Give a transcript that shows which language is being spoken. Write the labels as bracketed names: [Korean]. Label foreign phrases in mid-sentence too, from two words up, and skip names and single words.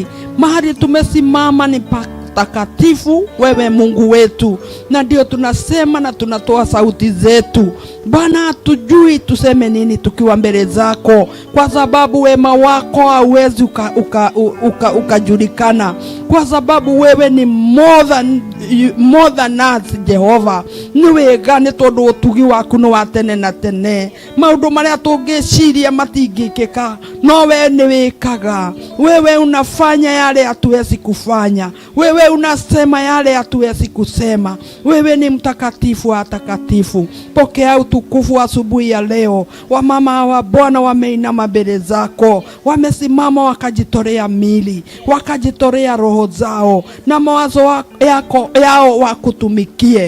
[Swahili] Mahali tumesimama ni takatifu wewe Mungu wetu, na ndio tunasema na tunatoa sauti zetu Bwana. Hatujui tuseme nini tukiwa mbele zako, kwa sababu wema wako hauwezi ukajulikana, kwa sababu wewe ni [English] more than us [Swahili] Jehova. [Kikuyu] Ni wega nĩ tondũ utugi waku no wa tene na tene. Maundu maria tungiciria matingikika, no we ni wikaga. [Swahili] Wewe unafanya yale hatuwezi kufanya. Wewe unasema yale hatuwezi kusema. Wewe ni mtakatifu wa takatifu. Pokea utukufu asubuhi ya leo. Wamama wa Bwana wameinama mbele zako, wamesimama wakajitolea mili, wakajitolea roho zao na mawazo yao wakutumikie.